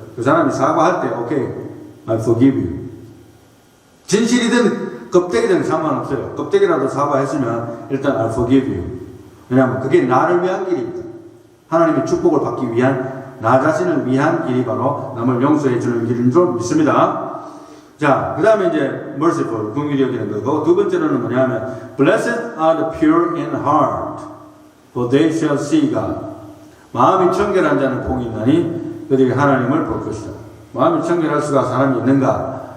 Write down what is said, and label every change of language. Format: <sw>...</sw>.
<ko>그 사람이 사과할 때 오케이,</ko> <en>I forgive you.</en> <ko>진실이든 껍데기든 상관없어요. 껍데기라도 사과했으면 일단</ko> <en>I forgive you.</en> <ko>왜냐하면 그게 나를 위한 길입니다. 하나님의 축복을 받기 위한, 나 자신을 위한 길이 바로 남을 용서해 주는 길인 줄 믿습니다. 자, 그 다음에 이제</ko> <en>merciful,</en> <ko>긍휼히 여기는 거고, 두 번째로는 뭐냐면</ko> <en>blessed are the pure in heart, for they shall see God.</en> <ko>마음이 청결한 자는 복이 있나니 그들이 하나님을 볼 것이다. 마음이 청결할 수가 사람이 있는가?</ko>